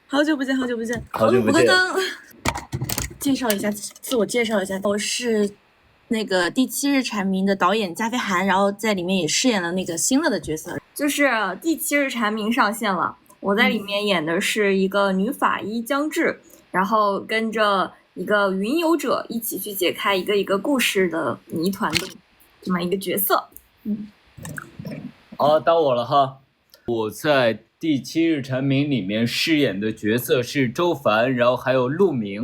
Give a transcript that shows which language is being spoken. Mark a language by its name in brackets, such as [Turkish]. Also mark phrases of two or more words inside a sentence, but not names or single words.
[Chinese] 好久不见，好久不见，好久不见。介紹一下，自我介紹一下，我是那個《第七日蟬鳴》的導演加菲涵，然後在裡面也飾演了那個新樂的角色。就是《第七日蟬鳴》上線了，我在裡面演的是一個女法醫江志，然後跟着一個雲遊者一起去解開一個一個故事的謎團的這麼一個角色。好，到我了哈。我在《第七日蟬鳴》裡面飾演的角色是周凡，然後還有陸明。